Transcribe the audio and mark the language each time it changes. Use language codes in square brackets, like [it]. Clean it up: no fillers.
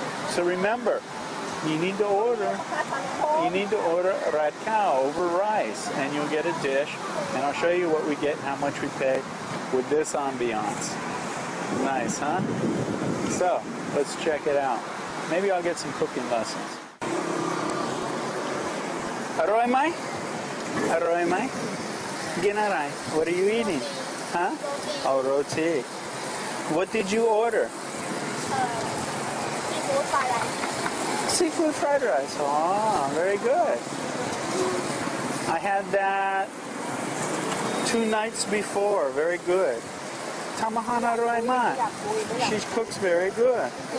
[en] So remember, you need to order red cow over rice, and you'll get a dish. And I'll show you what we get and how much we pay with this ambiance. Nice, huh? So let's check it out. Maybe I'll get some cooking lessons. [th] อร่อยไหม อร่อยไหม กินอะไร [en] What are you eating? Huh? Oh, roti. What did you order? Seafood fried rice. Seafood fried rice. Oh, very good. I had that 2 nights before. Very good. [th] ทำอาหารอร่อยมาก [en] She cooks very good.